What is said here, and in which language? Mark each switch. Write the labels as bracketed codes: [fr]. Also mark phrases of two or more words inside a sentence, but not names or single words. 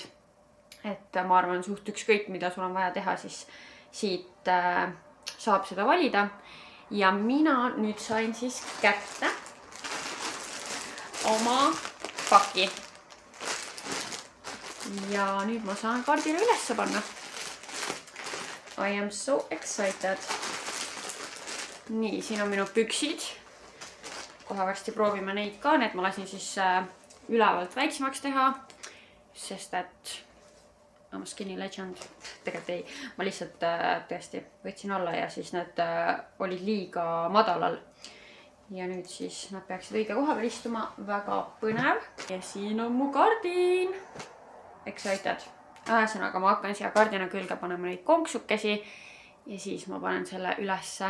[et] Et ma arvan, suht ükskõik, mida sul on vaja teha, siis siit saab seda valida. Ja mina nüüd sain siis kätte oma paki. Ja nüüd ma saan kardina ülesse panna. [en] I am so excited. [et] Nii, siin on minu püksid. Kohe varsti proovime neid ka. Need ma lasin siis ülevalt väiksemaks teha, sest et [en] I'm a skinny legend. [et] Tegelikult ei, ma lihtsalt tõesti võtsin alla ja siis need olid liiga madalal. Ja nüüd siis nad peaksid õige koha peal istuma. Väga põnev. Ja siin on mu kardin. [en] Excited. [et] Ühesõnaga ma hakkan siia kardina külge panema neid konksukesi ja siis ma panen selle ülesse.